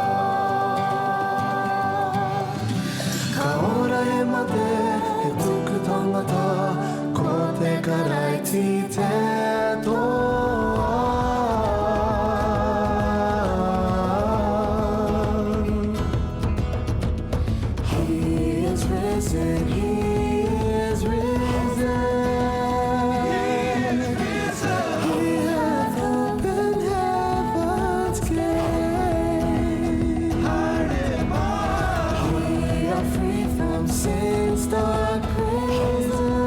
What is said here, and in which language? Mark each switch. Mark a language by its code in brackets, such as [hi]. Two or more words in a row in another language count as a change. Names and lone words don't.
[mi] Ka ora he mate, he tuku tangata, ko te karaiti te toa. [en] He is risen, he is risen. He hath opened heaven's gate. We are free from sin's dark prison.